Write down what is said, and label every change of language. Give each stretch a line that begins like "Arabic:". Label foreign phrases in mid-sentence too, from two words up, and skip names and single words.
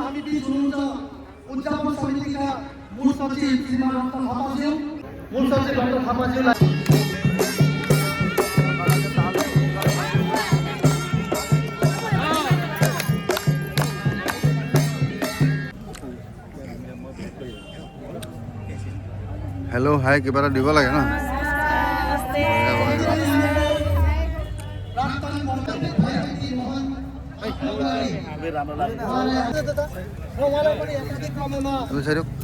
Nepali: उद्यापन समितिका मूल सचिव श्रीमान रतन थापाज्यू, मूल सचिव डॉक्टर थापाज्यू
English: hello hi
Assamese: কিবা এটা দিব লাগে ন তুমি চাই দিয়ক